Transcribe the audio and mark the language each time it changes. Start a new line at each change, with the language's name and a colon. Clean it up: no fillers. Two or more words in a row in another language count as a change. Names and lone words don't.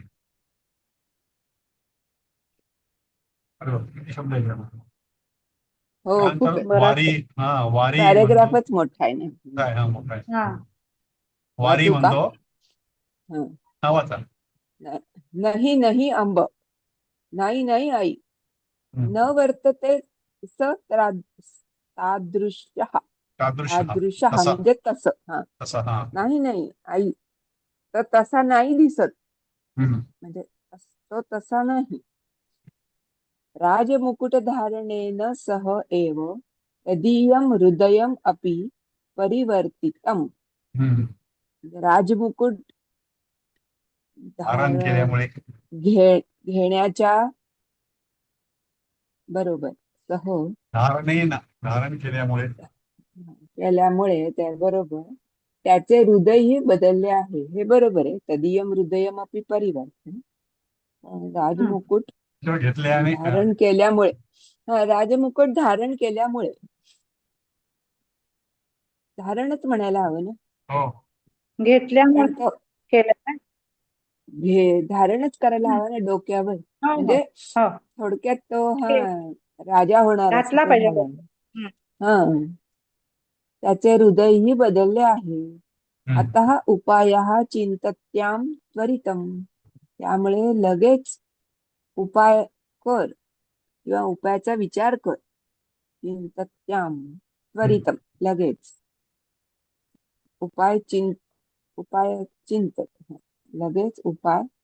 Marathi: अरे बाप, किती शब्द आहेत यामध्ये. हो खूप त्यानंतर आहे. बरंच वारी, आहे. हा वारी म्हणतो पॅरेग्राफच मोठा आहे ना. काय, हा मोठा आहे. हा वारी वाचू का? म्हणतो, हं. हा वाचा. न- नाही नाही अंब, नाही नाही आई, हम्म.
Sanskrit: न वर्तते तादृशः.
Marathi: तादृश, हा तादृशः तसा, म्हणजे तसं. हा, तसा, हा. नाही नाही आई, तर तसा नाही दिसत, हम्म. म्हणजे तो तसा नाही.
Sanskrit: राजमुकुटधारणेन सह एव तदीयं हृदयम् अपि परिवर्तितम्.
Marathi: हम्म. राजमुकुट धारण धारण केल्यामुळे, घेण्याच्या बरोबर सह धारणेन, धारण केल्यामुळे. केल्यामुळे त्याबरोबर त्याचे हृदयही बदलले आहे. हे बरोबर आहे.
Sanskrit: तदीयं हृदयम अपि परिवर्तन.
Marathi: हम्म. राजमुकुट तो घेतल्याने, धारण केल्यामुळे, राजमुकुट धारण केल्यामुळे, धारणच म्हणायला हवं ना, हो, घेतल्यामुळे कारण तो केलं काय? धारणच करायला हम्म. हवा ना डोक्यावर, हो हो म्हणजे हो थोडक्यात तो ते राजा होणार असं घातला तो पाहिजे म्हणाला. हम्म. हा, त्याचे हृदयही बदलले आहे. हम्म.
Sanskrit: अतः उपायः चिंतत्याम त्वरितम.
Marathi: त्यामुळे लगेच उपाय कर किंवा उपायाचा विचार कर. चिंतत्याम हम्म. त्वरितम, लगेच. उपाय उपाय चिंतत, लगेच उपाय.